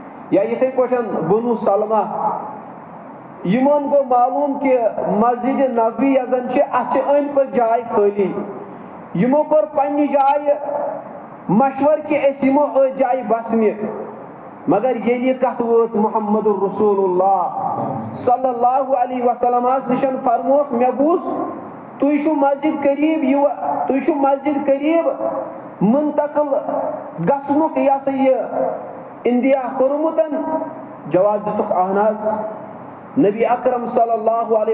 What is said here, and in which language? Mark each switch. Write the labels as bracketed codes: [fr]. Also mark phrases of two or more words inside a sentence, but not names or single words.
[ks] یا یتھے پٲٹھۍ بنو سلمہ یمن گو معلوم کہ مسجد نبوی یزن اتھ أنٛدۍ پٔکۍ جاے خٲلی یمو کوٚر پننہِ جایہِ مشور کہ أسۍ یمو أتھۍ جایہِ بسنہِ مگر ییٚلہِ یہِ کتھ وٲژ محمد رسول اللہ [ar] صلی اللہ علیہ [ks] وسلم نشن فرموکھ مےٚ بوٗز تُہۍ چھُو مسجد قریب تُہۍ چھُو مسجد قریب منتقل گژھنُک یہ سا یہ اندیا کوٚرمُت جواب دِتُکھ اہن حظ نبی اکرم [ar] صلی اللہ علیہ